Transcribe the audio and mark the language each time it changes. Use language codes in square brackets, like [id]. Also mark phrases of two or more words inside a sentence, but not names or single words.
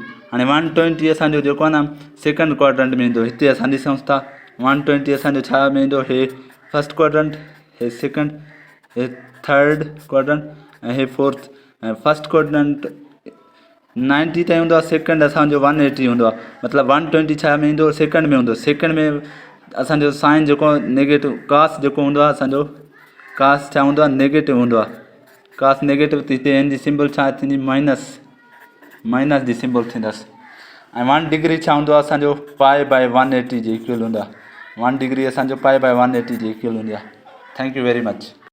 [sd] हाणे 120 असांजो जेको आहे न [en] second quadrant [sd] में ईंदो. हिते असां ॾिसूं था 120 असांजो छा में ईंदो, हे [en] first quadrant, [sd] हे सेकंड, हे [en] third quadrant [sd] ऐं हे फोर्थ. ऐं [en] first quadrant [sd] 90 ताईं हूंदो आहे, सेकंड असांजो 180 हूंदो आहे, मतिलबु 120 छा में ईंदो, सेकंड में हूंदो. सेकंड में असांजो साइन जेको नेगेटिव, कास जेको हूंदो आहे असांजो, कास छा हूंदो आहे नेगेटिव हूंदो आहे. कास नेगेटिव, त हिते हिन जी सिंबल छा थींदी, माइनस जी सिंबल थींदसि. ऐं 1 डिग्री छा हूंदो आहे असांजो π/180 जे इक्वल हूंदो आहे। 1 डिग्री असांजो π/180 जे इक्वल हूंदी आहे। [en] thank you very much.